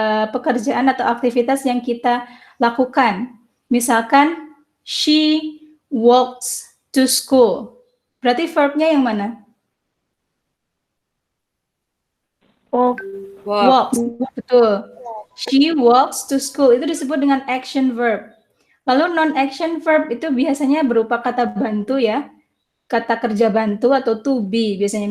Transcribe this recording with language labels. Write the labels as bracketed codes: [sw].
[id] Pekerjaan atau aktivitas yang kita lakukan. Misalkan [en] she walks to school. [id] Berarti verbnya yang mana? [en] Walks, [id] betul. [en] She walks to school, [id] itu disebut dengan [en] action verb. [id] Lalu non-action verb itu biasanya berupa kata bantu ya, kata kerja bantu atau to be biasanya.